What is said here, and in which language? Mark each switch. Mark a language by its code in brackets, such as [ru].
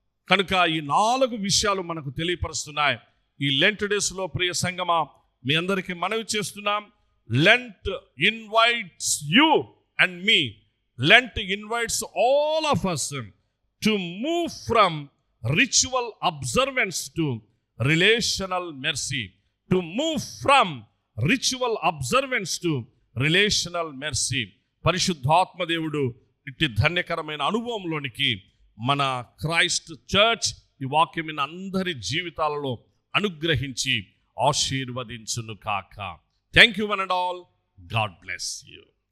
[te] కనుక ఈ 4 విషయాలు మనకు తెలియపరుస్తున్నాయి. ఈ లెంట్ డేస్లో ప్రియ సంగమా, మీ అందరికీ మనవి చేస్తున్నాం, [en] Lent invites you and me, Lent invites all of us to move from ritual observance to relational mercy. To move from ritual observance to relational mercy. [te] పరిశుద్ధాత్మ దేవుడు ఇట్టి ధన్యకరమైన అనుభవంలోనికి మన క్రైస్ట్ చర్చ్ ఈ వాక్యం అందరి జీవితాలలో అనుగ్రహించి ఆశీర్వదించును కాక. [en] Thank you one and all. God bless you.